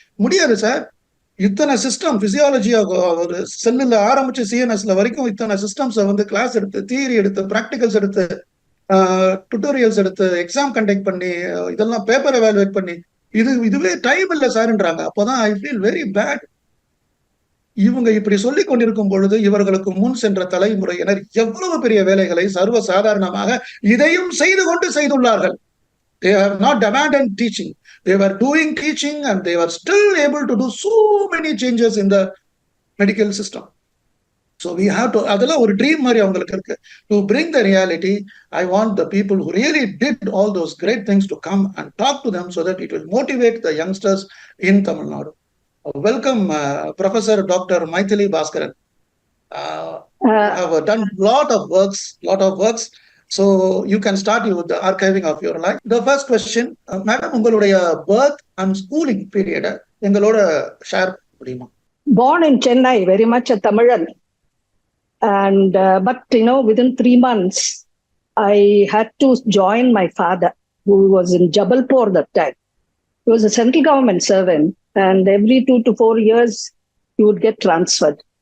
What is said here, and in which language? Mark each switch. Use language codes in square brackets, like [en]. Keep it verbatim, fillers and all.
[ta] முடியாது சார், இத்தனை சிஸ்டம், பிசியாலஜியா ஒரு செல்லுல ஆரம்பிச்சு சிஎன்எஸ்ல வரைக்கும் இத்தனை சிஸ்டம்ஸை வந்து கிளாஸ் எடுத்து, தியரி எடுத்து, ப்ராக்டிகல்ஸ் எடுத்து, டுட்டோரியல்ஸ் எடுத்து, எக்ஸாம் கண்டக்ட் பண்ணி, அஹ், இதெல்லாம் பேப்பர் எவாலுவேட் பண்ணி, இது இதுவே டைம் இல்லை சார்ன்றாங்க. அப்போதான் [en] I feel very bad. [ta] இவங்க இப்படி சொல்லிக் கொண்டிருக்கும் பொழுது இவர்களுக்கு முன் சென்ற தலைமுறையினர் எவ்வளவு பெரிய வேலைகளை சர்வ சாதாரணமாக இதையும் செய்து கொண்டு செய்துள்ளார்கள். [en] They have not abandoned teaching. They were doing teaching and they were still able to do so many changes in the medical system. So we have to, [ta] அதெல்லாம் ஒரு ட்ரீம் மாதிரி அவங்களுக்கு இருக்கு. [en] To bring the reality, I want the people who really did all those great things to come and talk to them so that it will motivate the youngsters in Tamil Nadu. Welcome, uh, Professor Doctor Maithili Bhaskaran. Uh, you Uh, have done lot of works, lot of works. So you can start with the archiving of your life. The first question, uh, madam, [ta] உங்களுடைய [en] birth and schooling period அ [ta] எங்களோட share முடியுமா? [en] Born in Chennai, very much a Tamilan, and uh, but you know, within three months, I had to join my father, who was in Jabalpur that time. He was a central government servant, and every two to four years, he would get transferred.